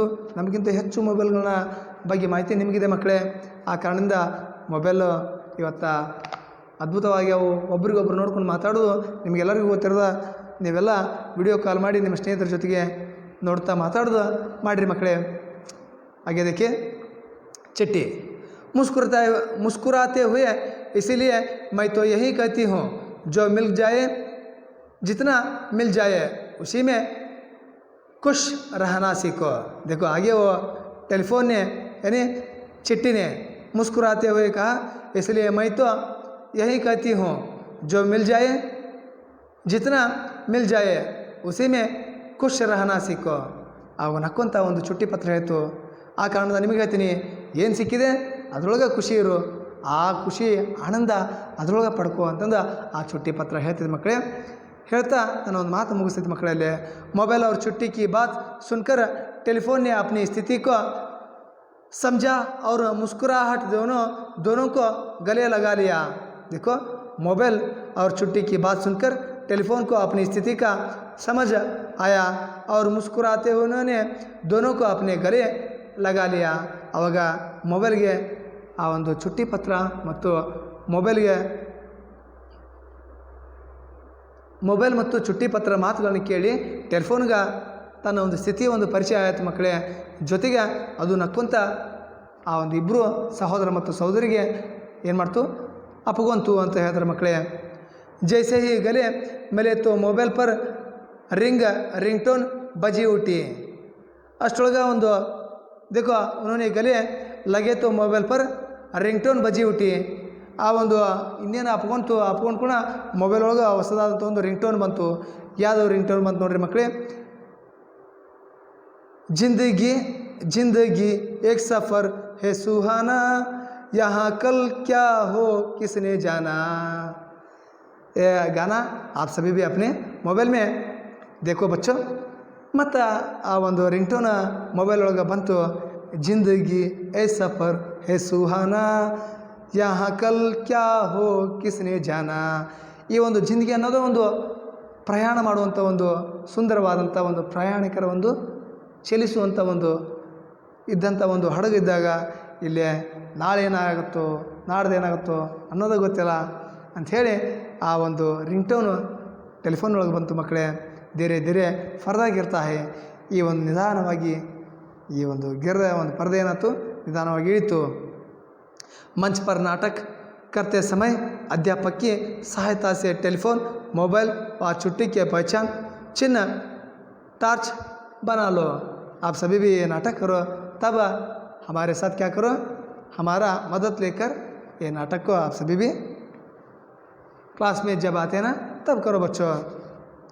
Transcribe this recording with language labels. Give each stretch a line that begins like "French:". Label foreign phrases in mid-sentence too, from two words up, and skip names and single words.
Kannada: ನಮಗಿಂತ ಹೆಚ್ಚು ಮೊಬೈಲ್ಗಳನ್ನ ಬಗ್ಗೆ ಮಾಹಿತಿ ನಿಮಗಿದೆ ಮಕ್ಕಳೇ. ಆ ಕಾರಣದಿಂದ ಮೊಬೈಲು ಇವತ್ತು ಅದ್ಭುತವಾಗಿ ಅವು ಒಬ್ರಿಗೊಬ್ರು ನೋಡ್ಕೊಂಡು ಮಾತಾಡೋದು ನಿಮಗೆಲ್ಲರಿಗೂ ಗೊತ್ತಿರೋದ. ನೀವೆಲ್ಲ ವಿಡಿಯೋ ಕಾಲ್ ಮಾಡಿ ನಿಮ್ಮ ಸ್ನೇಹಿತರ ಜೊತೆಗೆ ನೋಡ್ತಾ ಮಾತಾಡೋದು ಮಾಡಿರಿ ಮಕ್ಕಳೇ.
Hindi: आगे देखिए, चिट्ठी मुस्कुराते हुए इसीलिए मैं तो यही कहती हूँ जो मिल जाए जितना मिल जाए उसी में खुश रहना सीखो. देखो आगे वो टेलीफोन ने यानी चिट्ठी ने मुस्कुराते हुए कहा, इसलिए मैं तो यही कहती हूँ जो मिल जाए जितना मिल जाए उसी में खुश रहना सीखो.
Kannada: ಆಗ ನಕ್ಕೊಂತ ಒಂದು ಚುಟ್ಟಿ ಪತ್ರ ಹೇಳ್ತು. ಆ ಕಾರಣದಿಂದ ನಿಮಗೆ ಹೇಳ್ತೀನಿ, ಏನು ಸಿಕ್ಕಿದೆ ಅದರೊಳಗೆ ಖುಷಿ ಇರು, ಆ ಖುಷಿ ಆನಂದ ಅದರೊಳಗೆ ಪಡ್ಕೋ ಅಂತಂದು ಆ ಚುಟ್ಟಿ ಪತ್ರ ಹೇಳ್ತಿದ್ದೆ ಮಕ್ಕಳೇ. ಹೇಳ್ತಾ ನಾನು ಒಂದು ಮಾತು ಮುಗಿಸ್ತಿದ್ದೆ ಮಕ್ಕಳಲ್ಲಿ.
Hindi: मोबाइल और छुट्टी की बात सुनकर टेलीफोन ने अपनी स्थिति को समझा और मुस्कुराहट दोनों को गले लगा लिया. देखो, मोबाइल और छुट्टी की बात सुनकर टेलीफोन को अपनी स्थिति का समझ आया और मुस्कुराते हुए उन्होंने दोनों को अपने गले लगा लिया.
Kannada: ಆವಾಗ ಮೊಬೈಲ್ಗೆ ಆ ಒಂದು ಚುಟ್ಟಿ ಪತ್ರ ಮತ್ತು ಮೊಬೈಲ್ ಮತ್ತು ಚುಟ್ಟಿ ಪತ್ರ ಮಾತುಗಳನ್ನು ಕೇಳಿ ಟೆಲಿಫೋನ್ಗೆ ತನ್ನ ಒಂದು ಸ್ಥಿತಿಯ ಒಂದು ಪರಿಚಯ ಆಯಿತು ಮಕ್ಕಳೇ. ಜೊತೆಗೆ ಅದು ನಕ್ಕೊಂತ ಆ ಒಂದು ಇಬ್ಬರು ಸಹೋದರ ಮತ್ತು ಸಹೋದರಿಗೆ ಏನು ಮಾಡ್ತು, ಅಪ್ಪಗೊಂತು ಅಂತ ಹೇಳ್ತಾರೆ ಮಕ್ಕಳೇ.
Hindi: जैसे ही गले मिले तो मोबाइल पर रिंगटोन बजी उठी. अष्टोलगा ಒಂದು देखो उन्होंने गले लगे तो मोबाइल पर रिंगटोन बजी उठी.
Kannada: ಆ ಒಂದು ಇನ್ನೇನು ಅಪ್ಕೊಂಡು ಕೂಡ ಮೊಬೈಲ್ ಒಳಗೆ ಹೊಸದಾದಂಥ ಒಂದು ರಿಂಗ್ಟೋನ್ ಬಂತು. ಯಾವುದೋ ರಿಂಗ್ಟೋನ್ ಬಂತು ನೋಡ್ರಿ ಮಕ್ಕಳೇ,
Hindi: जिंदगी एक सफ़र है सुहाना यहाँ कल क्या हो किसने जाना. ये गाना आप सभी भी अपने मोबाइल में देखो बच्चों.
Kannada: ಮತ್ತು ಆ ಒಂದು ರಿಂಗ್ಟೋನ್ ಮೊಬೈಲ್ ಒಳಗೆ ಬಂತು,
Hindi: जिंदगी ए सफ़र है सुहाना यहाँ कल क्या हो किसने जाना.
Kannada: ಈ ಒಂದು ಜಿಂದಗಿ ಅನ್ನೋದು ಒಂದು ಪ್ರಯಾಣ ಮಾಡುವಂಥ ಒಂದು ಸುಂದರವಾದಂಥ ಒಂದು ಪ್ರಯಾಣಿಕರ ಒಂದು ಚಲಿಸುವಂಥ ಒಂದು ಇದ್ದಂಥ ಒಂದು ಹಡಗಿದ್ದಾಗ ಇಲ್ಲಿ ನಾಳೆ ಏನಾಗುತ್ತೋ ನಾಡ್ದು ಏನಾಗುತ್ತೋ ಅನ್ನೋದು ಗೊತ್ತಿಲ್ಲ ಅಂಥೇಳಿ ಆ ಒಂದು ರಿಂಗ್ಟೋನು ಟೆಲಿಫೋನ್ ಒಳಗೆ ಬಂತು ಮಕ್ಕಳೇ.
Hindi: धीरे धीरे पर्दा गिरता है.
Kannada: ಈ ಒಂದು ನಿಧಾನವಾಗಿ ಈ ಒಂದು ಒಂದು ಪರದೆ ಏನಾಯ್ತು, ನಿಧಾನವಾಗಿ ಇಳಿತು.
Hindi: मंच पर नाटक करते समय अध्यापक की सहायता से टेलीफोन, मोबाइल और छुट्टी के पहचान चिन्ह टार्च बना लो. आप सभी भी ये नाटक करो, तब हमारे साथ क्या करो, हमारा मदद लेकर ये नाटक को आप सभी भी क्लास में जब आते हैं ना तब करो बच्चों.